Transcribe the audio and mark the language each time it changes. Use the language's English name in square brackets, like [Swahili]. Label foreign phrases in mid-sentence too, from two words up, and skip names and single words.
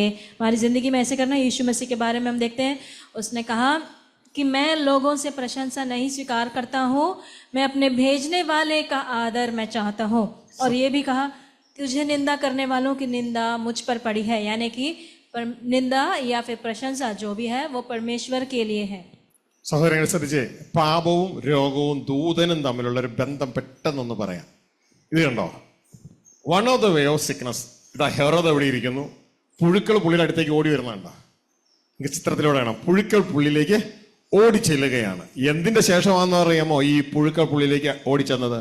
[Hindi] हमारी ज़िंदगी में ऐसे करना. यीशु मसीह के बारे में हम देखते हैं, उसने कहा कि मैं लोगों से प्रशंसा नहीं स्वीकार करता हूँ, मैं अपने भेजने वाले का आदर मैं चाहता हूँ. और ये भी कहा, तुझे निंदा करने वालों की निंदा मुझ पर पड़ी है. यानी कि निंदा या फिर प्रशंसा जो भी है वो परमेश्वर के लिए है. [Malayalam] സഹോദരങ്ങൾ ശ്രദ്ധിച്ചേ, പാപവും രോഗവും ദൂതനും തമ്മിലുള്ള ഒരു ബന്ധം പെട്ടെന്നൊന്ന് പറയാം. ഇത് കണ്ടോ, [English] one of the way of sickness. [Malayalam] ഇതാ ഹെറോദ് എവിടെ ഇരിക്കുന്നു, പുഴുക്കൾ പുള്ളിയുടെ അടുത്തേക്ക് ഓടി വരുന്നുണ്ടോ? എനിക്ക് ചിത്രത്തിലൂടെ കാണാം. പുഴുക്കൾ പുള്ളിയിലേക്ക് ഓടി ചെല്ലുകയാണ്. എന്തിന്റെ ശേഷമാണെന്ന് അറിയാമോ ഈ പുഴുക്കൾ പുള്ളിയിലേക്ക് ഓടിച്ചെന്നത്?